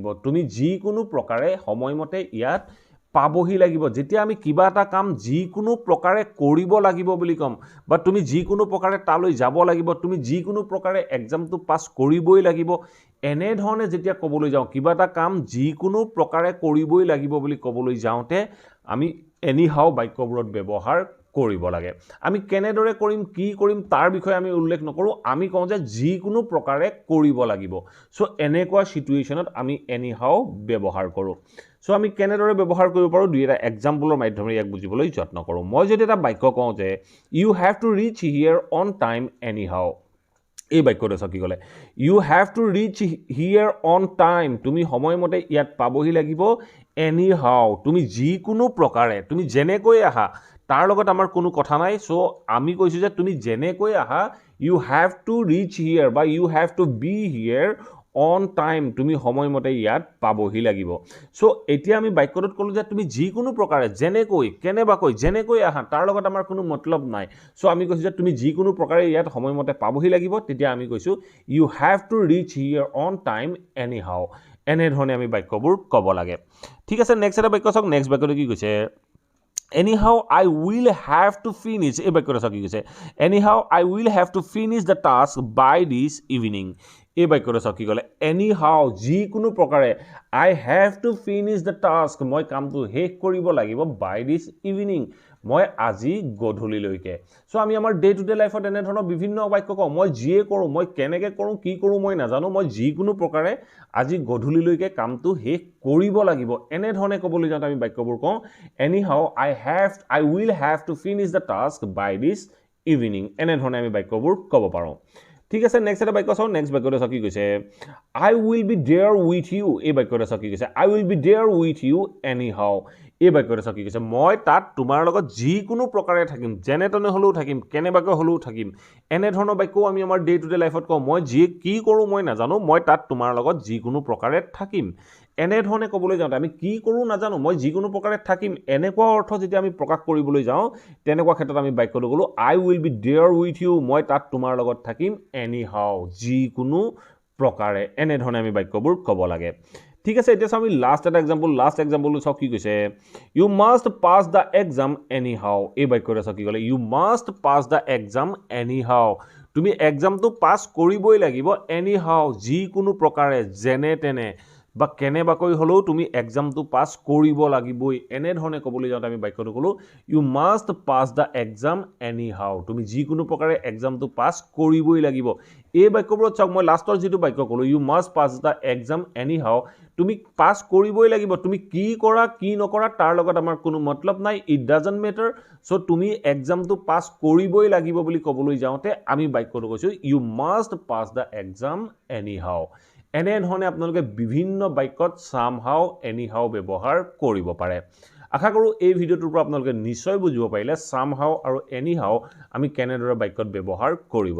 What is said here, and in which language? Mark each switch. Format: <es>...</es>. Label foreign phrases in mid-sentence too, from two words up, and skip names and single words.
<as>তুমি যিকোনো প্ৰকাৰে সময়মতে ইয়াত পাবহি লাগিব যেতিয়া আমি কিবা এটা কাম যিকোনো প্ৰকাৰে কৰিব লাগিব বুলি কম বা তুমি যিকোনো প্ৰকাৰে তালৈ যাব লাগিব তুমি যিকোনো প্ৰকাৰে এক্সামটো পাস কৰিবই লাগিব এনে ধৰণে যেতিয়া ক'বলৈ যাওঁ কিবা এটা কাম যিকোনো প্ৰকাৰে কৰিবই লাগিব বুলি ক'বলৈ যাওঁতে আমি এনিহাও বাক্যবোৰত ব্যৱহাৰ কৰিব লাগে আমি কেনেদৰে কৰিম কি কৰিম তাৰ বিষয়ে আমি উল্লেখ নকৰো আমি কওঁ যে যিকোনো প্ৰকাৰে কৰিব লাগিব সো এনেকুৱা সিচুৱেশনত আমি এনিহাও ব্যৱহাৰ কৰো সো আমি কেনেদৰে ব্যৱহাৰ কৰিব পাৰো দুই এটা এক্সাম্পলৰ মাধ্যমেৰে ইয়াক বুজিবলৈ যত্ন কৰো মই যদি এটা বাক্য কওঁ যে</as> <en>You have to reach here on time anyhow</en> <as>এই বাক্যটো কি ক'লে</as> <en>You have to reach here on time</en> <as>তুমি সময়মতে ইয়াত পাবহি লাগিব এনিহাও তুমি যিকোনো প্ৰকাৰে তুমি যেনেকৈ আহা তাৰ লগত আমাৰ কোনো কথা নাই সো আমি কৈছো যে তুমি যেনেকৈ আহা</as> <en>You have to reach here</en> <as>বা</as> <en>You have to be here on time</en> <as>তুমি সময়মতে ইয়াত পাবহি লাগিব সো এতিয়া আমি বাক্যটোত ক'লো যে তুমি যিকোনো প্ৰকাৰে যেনেকৈ কেনেবাকৈ যেনেকৈ আহা তাৰ লগত আমাৰ কোনো মতলব নাই সো আমি কৈছো যে তুমি যিকোনো প্ৰকাৰে ইয়াত সময়মতে পাবহি লাগিব তেতিয়া আমি কৈছো</as> <en>You have to reach here on time anyhow</en> <as>এনে ধৰণে আমি বাক্যবোৰ ক'ব লাগে ঠিক আছে নেক্সট এটা বাক্য চাওক নেক্সট বাক্যটো কি কৈছে</as> <en>Anyhow, I will have to finish. Anyhow, I will have to finish the task by this evening. Anyhow,</en> <as>যিকোনো প্ৰকাৰে</as> <en>I have to finish the task.</en> <as>মই কামটো শেষ কৰিব লাগিব</as> <en>by this evening.</en> <as>মই আজি গধূলিলৈকে সো আমি আমাৰ</as> <en>day to day</en> <as>লাইফত এনে ধৰণৰ বিভিন্ন বাক্য কওঁ মই যিয়ে কৰো মই কেনেকৈ কৰো কি কৰো মই নাজানো মই যিকোনো প্ৰকাৰে আজি গধূলিলৈকে কামটো শেষ কৰিব লাগিব এনে ধৰণে ক'বলৈ যাওঁতে আমি বাক্যবোৰ কওঁ anyhow</as> <en>I will have to finish the task by this evening</en> <as>এনে ধৰণে আমি বাক্যবোৰ ক'ব পাৰো ঠিক আছে নেক্সট এটা বাক্য চাও নেক্সট বাক্যটো কি কৈছে</as> <en>I will be there with you</en> <as>এই বাক্যটো কি কৈছে</as> <en>I will be there with you anyhow</en> <as>এই বাক্যটো কি কৈছে মই তাত তোমাৰ লগত যিকোনো প্ৰকাৰে থাকিম যেনে তেনে হলেও থাকিম কেনেবাকৈ হলেও থাকিম এনে ধৰণৰ বাক্য আমি আমাৰ</as> <en>day to day</en> <as>লাইফত কওঁ মই যি কি কৰো মই নাজানো মই তাত তোমাৰ লগত যিকোনো প্ৰকাৰে থাকিম এনে ধৰণে ক'বলৈ যাওঁতে আমি কি কৰো নাজানো মই যিকোনো প্ৰকাৰে থাকিম এনেকুৱা অৰ্থ যেতিয়া আমি প্ৰকাশ কৰিবলৈ যাওঁ তেনেকুৱা ক্ষেত্ৰত আমি বাক্যটো ক'লো</as> <en>I will be there with you</en> <as>মই তাত তোমাৰ লগত থাকিম anyhow যিকোনো প্ৰকাৰে এনে ধৰণে আমি বাক্যবোৰ ক'ব লাগে ঠিক আছে এতিয়া আমি লাষ্ট এক্সাম্পলটো চাও কি কৈছে</as> <en>you must pass the exam anyhow</en> <as>এই বাক্যটো কি ক'লে</as> <en>you must pass the exam anyhow</en> <as>তুমি এক্সামটো পাস কৰিবই লাগিব anyhow যিকোনো প্ৰকাৰে যেনে তেনে বা কেনেবাকৈ হলেও তুমি এক্সামটো পাস কৰিব লাগিবই এনে ধৰণে ক'বলৈ যাওঁতে আমি বাক্যটো ক'লো</as> <en>you must pass the exam anyhow</en> <as>তুমি যিকোনো প্ৰকাৰে এক্সামটো পাস কৰিবই লাগিব এই বাক্যবোৰত চাওক মই লাষ্টৰ যেটো বাক্য ক'লো</as> <en>you must pass the exam anyhow</en> <as>তুমি পাস কৰিবই লাগিব তুমি কি কৰা কি নকৰা তাৰ লগত আমাৰ কোনো মতলব নাই</as> <en>it doesn't matter</en> <as>সো তুমি এক্সামটো পাস কৰিবই লাগিব বুলি ক'বলৈ যাওঁতে আমি বাক্যটো কৈছো you</as> <en>must pass the exam anyhow</en> <as>এনে ধৰণে আপোনালোকে বিভিন্ন বাক্যত</as> <en>somehow anyhow</en> <as>ব্যৱহাৰ কৰিব পাৰে আশা কৰো এই ভিডিওটোৰ পৰা আপোনালোকে নিশ্চয় বুজিব পাৰিলে somehow আৰু anyhow আমি কেনেদৰে বাক্যত ব্যৱহাৰ কৰিব</as>